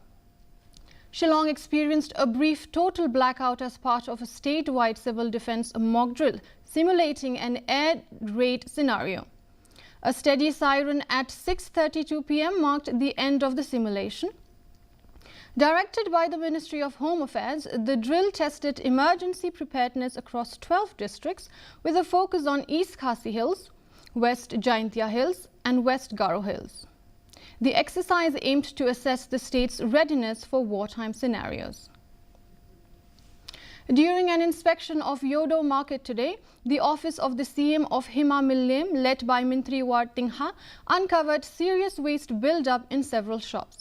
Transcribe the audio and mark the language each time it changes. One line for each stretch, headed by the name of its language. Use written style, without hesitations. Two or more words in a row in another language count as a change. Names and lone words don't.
English: Shillong experienced a brief total blackout as part of a statewide civil defence mock drill, simulating an air raid scenario. A steady siren at 6:32 p.m. marked the end of the simulation. Directed by the Ministry of Home Affairs, the drill tested emergency preparedness across 12 districts with a focus on East Khasi Hills, West Jaintia Hills and West Garo Hills. The exercise aimed to assess the state's readiness for wartime scenarios. During an inspection of Yodo Market today, the office of the CM of Hima Millim, led by Mintri War Tingha, uncovered serious waste build-up in several shops.